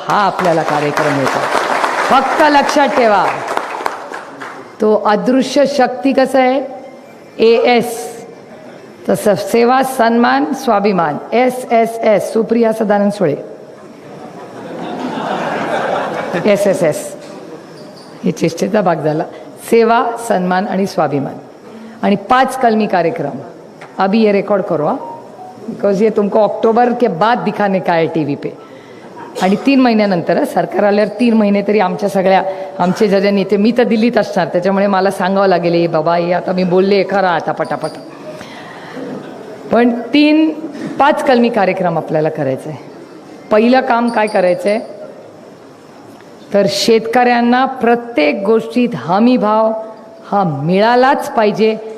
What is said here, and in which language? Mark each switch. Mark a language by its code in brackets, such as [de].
[mr] हा आपल्याला कार्यक्रम होता. फक्त लक्षात ठेवा, तो अदृश्य शक्ती कसं आहे, AS, तसं सेवा, सन्मान, स्वाभिमान SSS. सुप्रिया सदानंद सुळे SSS. हे चेष्टेचा भाग झाला. सेवा, सन्मान आणि स्वाभिमान. आणि 5 कलमी कार्यक्रम. [hi] अभी ये रिकॉर्ड करो हा, बिकॉज ये तुमको अक्टूबर के बाद दिखाने का है TV पे. [mr] आणि 3 महिन्यानंतर सरकार आल्यावर 3 महिने तरी आमचे जे नेते, मी तर दिल्लीत असणार त्याच्यामुळे मला सांगावं लागेल, हे बाबा हे आता मी बोलले खरं आता पटापट. पण 5 कलमी कार्यक्रम आपल्याला करायचं आहे. पहिलं काम काय करायचं आहे तर शेतकऱ्यांना प्रत्येक गोष्टीत हमी भाव हा मिळालाच पाहिजे.